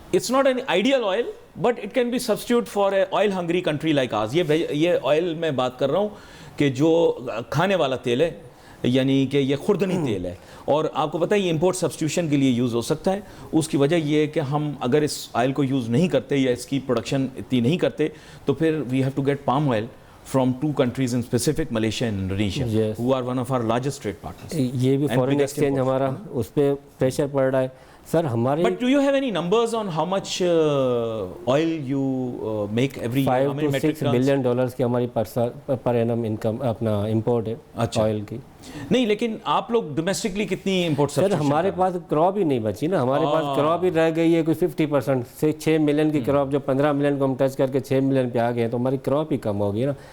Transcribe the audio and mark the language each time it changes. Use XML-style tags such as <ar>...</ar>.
<en>It's not an ideal oil, but it can be substitute for a oil hungry country like ours.</en> <ur>یہ oil میں بات کر رہا ہوں کہ جو کھانے والا تیل ہے, یعنی کہ یہ خوردنی تیل ہے, اور آپ کو پتہ ہے یہ امپورٹ سبسٹیوشن کے لیے یوز ہو سکتا ہے. اس کی وجہ یہ ہے کہ ہم اگر اس آئل کو یوز نہیں کرتے یا اس کی پروڈکشن اتنی نہیں کرتے تو پھر</ur> <en>We have to get palm oil from two countries in specific, Malaysia and Indonesia, Yes. who are one of our largest trade partners.</en> <ur>یہ بھی فورن ایکسچینج ہمارا اس پہ پریشر پڑ رہا ہے سر ہمارے.</ur> <en>But do you have any numbers on how much oil you make every year? How many metric</en> <ur>$5 to $6 billion کی ہماری پر اینم انکم اپنا امپورٹ ہے آئل کی. نہیں, لیکن آپ لوگ ڈومیسٹکلی کتنی امپورٹ سر ہمارے پاس کراپ ہی نہیں بچی نا, ہمارے پاس کراپ ہی رہ گئی ہے کوئی 50% سے 6 ملین کی کراپ, جو 15 ملین کو ہم ٹچ کر کے 6 ملین پہ آ گئے ہیں تو ہماری کراپ ہی کم ہو گئی نا.</ur>